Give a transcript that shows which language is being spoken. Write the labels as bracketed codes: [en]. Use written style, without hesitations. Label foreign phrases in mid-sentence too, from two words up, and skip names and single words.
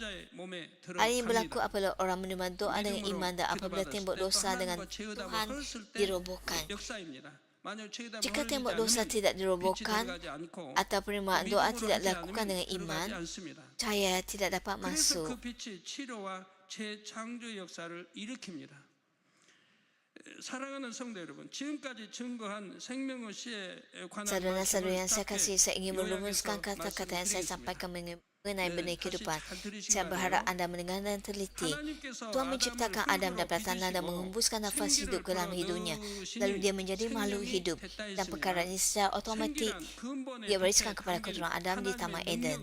[ms] Hal ini berlaku apabila orang menerima doa dengan iman dan apabila tembok dosa dengan Tuhan dirobohkan. Jika tembok dosa tidak dirobohkan atau penerimaan doa tidak dilakukan dengan iman, cahaya tidak dapat masuk. [ko] 재창조 역사를 일으킵니다. 사랑하는 성도 여러분, 지금까지 증거한 생명의 시에 관한 [ms] Saudara-saudara yang saya kasih, saya ingin merumuskan kata-kata yang saya sampaikan mengenai benih kehidupan. Saya berharap anda mendengar dan teliti. Tuhan menciptakan Adam daripada tanah dan menghembuskan nafas hidup ke dalam hidupnya. Lalu dia menjadi makhluk hidup. Dan perkara ini secara otomatik dia wariskan kepada keturunan Adam di Taman Eden.